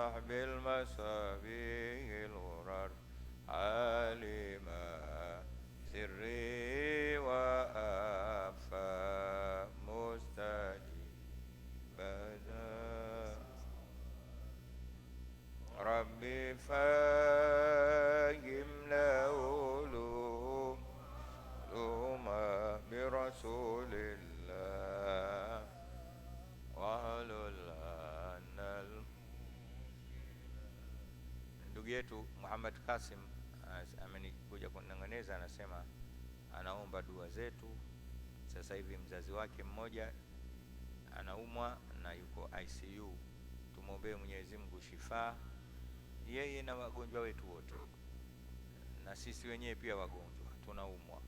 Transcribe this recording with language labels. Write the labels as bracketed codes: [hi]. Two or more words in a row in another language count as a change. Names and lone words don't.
[ar] بالمصابيح الغرر عالما سري وأخفى مستجيبا ربي فهمنا علوما برسول الله wahlul anal. [sw] Ndugu yetu Muhammad Kasim amenikuja kunanganeza, anasema anaomba dua zetu. Sasa hivi mzazi wake mmoja anaumwa na yuko ICU, tumwombee Mwenyezi Mungu shifa yeye na wagonjwa wetu wote, na sisi wenyewe pia wagonjwa tunaumwa.